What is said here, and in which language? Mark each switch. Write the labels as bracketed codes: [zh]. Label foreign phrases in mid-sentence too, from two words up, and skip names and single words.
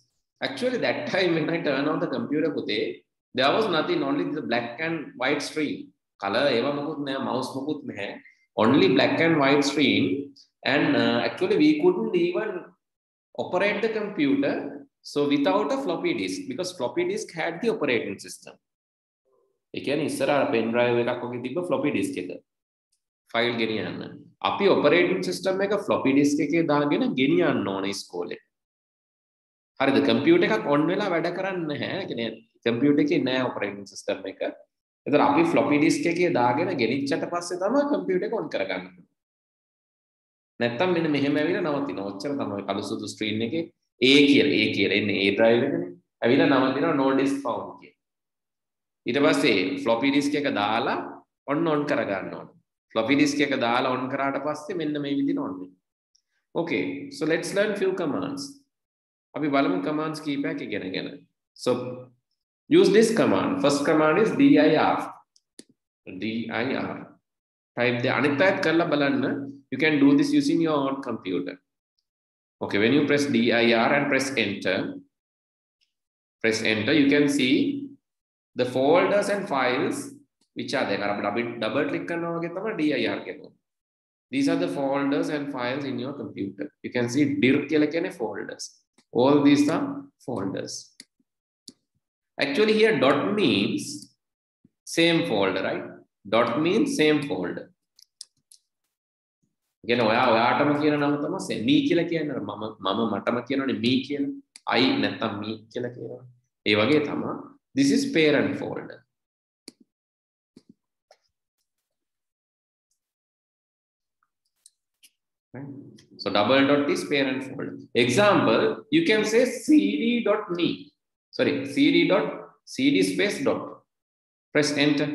[en] Actually, that time when I turned on the computer, there was nothing, only the black and white screen. Color, mouse, only black and white screen. And actually, we couldn't even operate the computer. So without a floppy disk, because floppy disk had the operating system. Again, is there a pen drive floppy disk file geniyan. [si] Api [en] operating system [si] එක [en] floppy disk [si] එකේ දාගෙන ගෙනියන්න ඕනේ ඉස්කෝලේ. හරිද? computer එකක් on වෙලා වැඩ කරන්නේ නැහැ. ඒ කියන්නේ computer එකේ නෑ [en] operating system [si] එක. ඒතර අපි [en] floppy disk [si] එකේ දාගෙන ගෙනිච්චට පස්සේ තමයි computer එක on කරගන්නේ. නැත්තම් මෙන්න මෙහෙම ඇවිල්ලා නවතිනවා. ඔච්චර තමයි කළු සුදු screen එකේ A කියලා එන්නේ A drive එකනේ. ඇවිල්ලා නවතිනවා [en] no disk found [si] කියලා. ඊට පස්සේ [en] floppy disk [si] එක දාලා on කරගන්න ඕනේ. [en] Floppy disk [si] එක දාලා on කරාට පස්සේ මෙන්න මේ විදිහට on වෙනවා. [en] Okay, so let's learn few commands. [si] අපි බලමු commands කීපයක් ඉගෙනගෙන. [en] So use this command. First command is dir. Type the [si] අනිත් අයත් කරලා බලන්න. [en] You can do this using your own computer. Okay, when you press dir and press enter, you can see the folders and files which are there. Double click on dir. These are the folders and files in your computer. You can see dir folders. All these are folders. Actually, here dot means same folder, right? Dot means same folder. Again, [si] ඔයාටම කියන නම තමයි same. Me කියලා කියන්නේ මම මටම කියනෝනේ me කියලා. I නැත්තම් me කියලා කියනවා. ඒ වගේ තමයි. [en] This is parent folder. Right? So double dot is parent folder. Example, you can say cd.me. Sorry, cd space dot. Press enter.